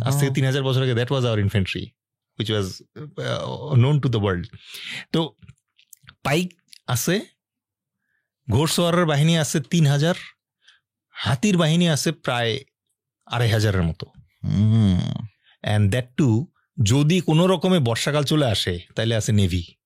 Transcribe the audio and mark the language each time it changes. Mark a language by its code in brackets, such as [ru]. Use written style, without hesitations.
[bn] আজ থেকে 3000 বছর আগে [en] That was our infantry. which was known to the world. [bn] তো পাইক আছে, ঘোড়সওয়ারের বাহিনী আছে 3,000, হাতির বাহিনী আছে প্রায় 2,500-এর মতো। [en] and that too [bn] যদি কোনো রকমে বর্ষাকাল চলে আসে তাহলে আছে নেভি।